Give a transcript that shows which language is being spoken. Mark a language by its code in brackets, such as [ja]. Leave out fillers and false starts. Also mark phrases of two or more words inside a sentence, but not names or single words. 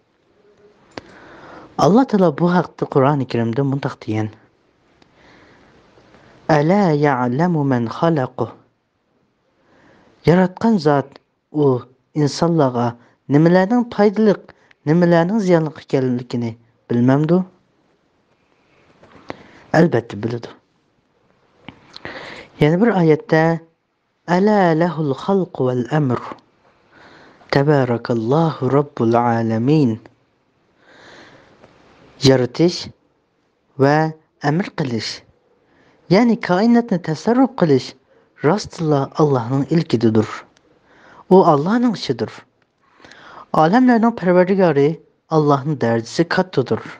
[uz] Allah Taala bu haqda Qur'oni Karimda mundaq degan: [ar] "ألا يعلم من خلق [uz] Yaratgan zat u insonlarga nimalarning foydali, nimalarning ziyonli ekanligini bilmamdu? Albatta biladi. Yana bir oyatda [ar] ألا له الخلق والأمر. تبارك الله رب العالمين. [uz] Yaratish va amr qilish, ya'ni koinotni tasarruf qilish rostla Allohning ilkididir. U Allohning ishidir. Olamlarning parvardigori Allohning darajasi kattadir.